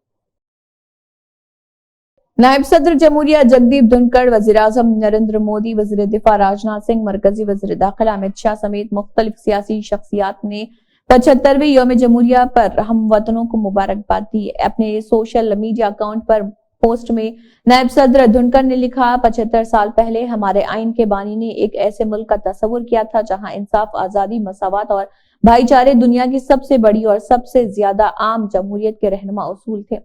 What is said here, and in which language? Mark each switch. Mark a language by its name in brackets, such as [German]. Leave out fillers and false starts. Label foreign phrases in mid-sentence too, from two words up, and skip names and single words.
[Urdu] نائب صدر جمہوریہ جگدیپ دھنکڑ، وزیر اعظم نریندر مودی، وزیر دفاع راجناتھ سنگھ، مرکزی وزیر داخلہ امت شاہ سمیت مختلف سیاسی شخصیات نے 75ویں یوم جمہوریہ پر ہم وطنوں کو مبارکباد دی۔ اپنے سوشل میڈیا اکاؤنٹ پر پوسٹ میں نائب صدر دھنکڑ نے لکھا، 75 سال پہلے ہمارے آئین کے بانی نے ایک ایسے ملک کا تصور کیا تھا جہاں انصاف، آزادی، مساوات اور بھائی چارے دنیا کی سب سے بڑی اور سب سے زیادہ عام جمہوریت کے رہنما اصول تھے۔